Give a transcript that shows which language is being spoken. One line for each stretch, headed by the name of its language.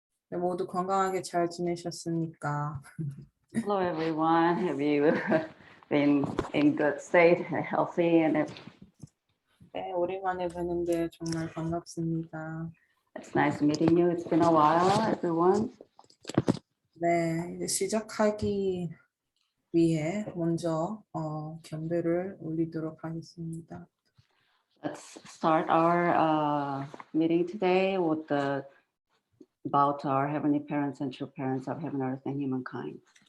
Korean: 모두 건강하게 잘 지내셨습니까?
English: Hello, everyone. Have you been in good state, healthy, and
Korean: 네, 오랜만에 뵈는데 정말 반갑습니다.
English: it's nice meeting you. It's been a while, everyone.
Korean: 네, 이제 시작하기 위해 먼저 경배를 올리도록 하겠습니다.
English: Let's start our meeting today with about our heavenly parents and true parents of heaven, earth, and humankind.